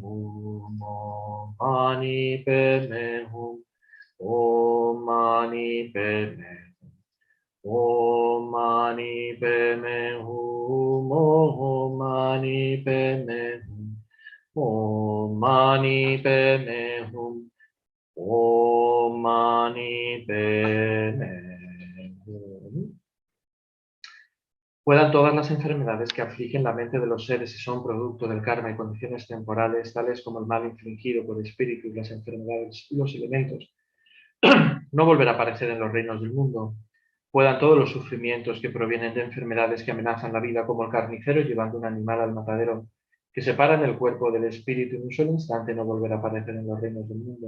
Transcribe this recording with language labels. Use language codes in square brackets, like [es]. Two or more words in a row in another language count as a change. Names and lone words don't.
[sa] hum, Om mani padme hum, Om mani padme hum, Om mani padme hum, Om mani padme hum, Om mani padme hum, Om mani padme [es] puedan todas las enfermedades que afligen la mente de los seres y son producto del karma y condiciones temporales, tales como el mal infligido por espíritus, las enfermedades y los elementos, no volver a aparecer en los reinos del mundo. Puedan todos los sufrimientos que provienen de enfermedades que amenazan la vida, como el carnicero llevando un animal al matadero, que separan el cuerpo del espíritu en un solo instante, no volver a aparecer en los reinos del mundo.